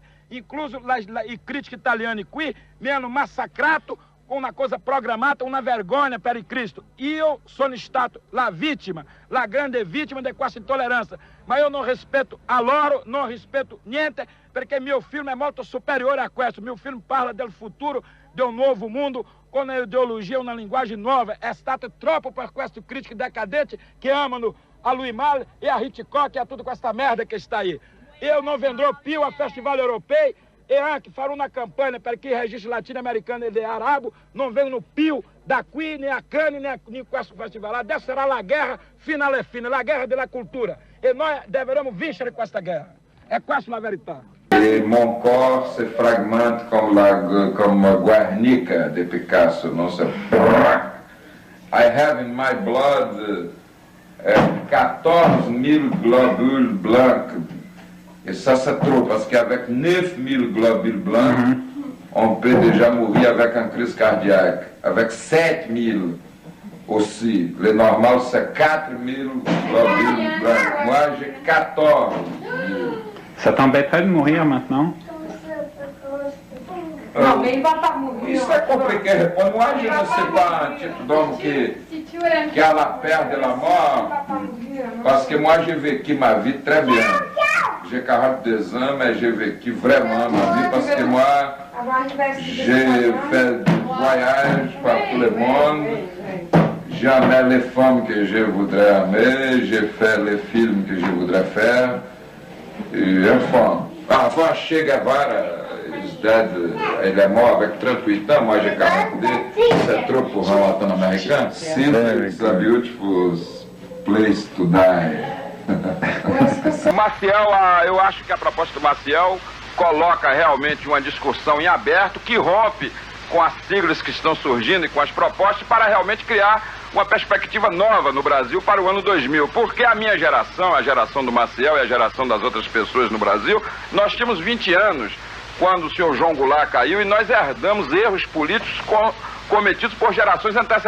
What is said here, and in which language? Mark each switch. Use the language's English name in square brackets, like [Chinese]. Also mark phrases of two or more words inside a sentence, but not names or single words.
[Italian] Incluso i critici italiani qui mi hanno massacrato con una cosa programmata, una vergogna per Cristo. Io sono stato la vittima, la grande vittima di questa intolleranza. Ma io non rispetto a loro, non rispetto niente, perché mio film è molto superiore a questo. Mio film parla del futuro, di un [Portuguese] novo mundo, com uma ideologia, uma linguagem nova. [Italian] É stato troppo per questi critici decadenti che amano a Louis Malle e a Hitchcock e a [Portuguese] tudo com esta merda que está aí. Eu não [Italian] vendrò più a festival europeu e anche farò una campagna per che i registri latino-americani e arabo non vengono più da qui, né a Cannes, né in questo festival. Adesso sarà la guerra finale fine, la guerra della cultura. E noi dovremo vincere questa guerra. È questa la verità. [French] Et mon corps se fragmente comme Guernica de Picasso, non se... [English] I have in my blood 14 000 [French] globules blancs. Et ça c'est trop, parce qu'avec 9 000 globules blancs, on peut déjà mourir avec une crise cardiaque. Avec 7 000 aussi. Le normal c'est 4 000 globules blancs. Moi j'ai 14 000. Ça t'embêterait de mourir maintenant? Non, mais il va pas mourir. [Portuguese] Isso é complicado. [French] Moi, je ne sais pas un type d'homme qui a la peur de la mort. Parce que moi, j'ai vécu ma vie très bien. J'ai 42 ans, mais j'ai vécu vraiment ma vie parce que moi, j'ai fait des voyages par tout le monde. J'ai aimé les femmes que je voudrais aimer. J'ai fait les films que je voudrais faire. E, enfin, Che Guevara, il est mort avec 38 ans, moi j'ai 42, c'est trop pour un latino-américain. [English] It's a beautiful place to die. [Portuguese] Maciel, eu acho que a proposta do Maciel coloca realmente uma discussão em aberto que rompe com as siglas que estão surgindo e com as propostas para realmente criar uma perspectiva nova no Brasil para o ano 2000. Porque a minha geração, a geração do Maciel e a geração das outras pessoas no Brasil, nós tínhamos 20 anos quando o senhor João Goulart caiu e nós herdamos erros políticos cometidos por gerações antecedentes.